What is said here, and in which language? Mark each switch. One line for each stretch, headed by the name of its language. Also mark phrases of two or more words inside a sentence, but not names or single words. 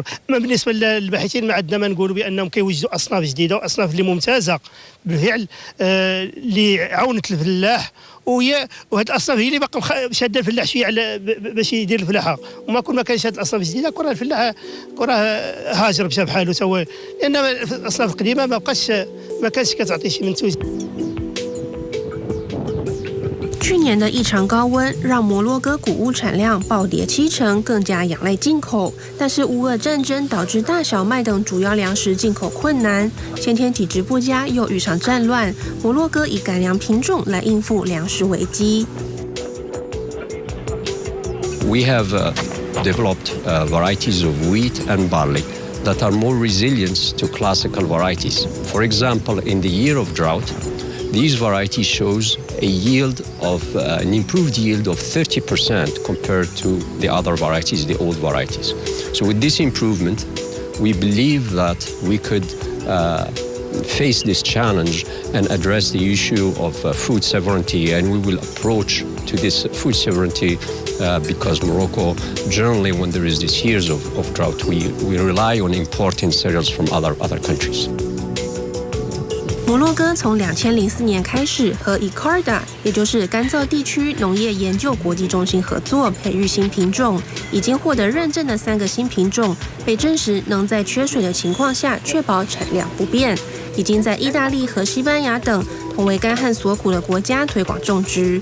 Arabic: اما بالنسبه للباحثين ما عندنا ما نقولوا بانهم كيوجدوا اصناف جديده واصناف اللي ممتازه بالفعل اللي عاونت الفلاح وهاد الاصناف هي اللي باقا شاده الفلاح شويه على باش يدير الفلاحه وما كل ما كانش هاد الاصناف الجديده كون الفلاح هاجر مشى بحاله سوا لان الاصناف القديمه ما كانش كتعطي شي منتوج.
Chinese: 去年的异常高温让摩洛哥谷物产量暴跌70%，更加仰赖进口。但是乌俄战争导致大小麦等主要粮食进口困难，先天体质不佳又遇上战乱，摩洛哥以改良品种来应付粮食危机。
English: We have developed varieties of wheat and barley that are more resilient to classical varieties. For example, in the year of drought,These varieties shows a yield of an improved yield of 30% compared to the other varieties, the old varieties. So with this improvement, we believe that we could face this challenge and address the issue of food sovereignty, and we will approach to this food sovereignty because Morocco, generally when there is these years of drought, we rely on importing cereals from other countries.
Chinese: 摩洛哥从2004年开始和 ICARDA， 也就是干燥地区农业研究国际中心合作培育新品种，已经获得认证的3个新品种被证实能在缺水的情况下确保产量不变，已经在意大利和西班牙等同为干旱所苦的国家推广种植。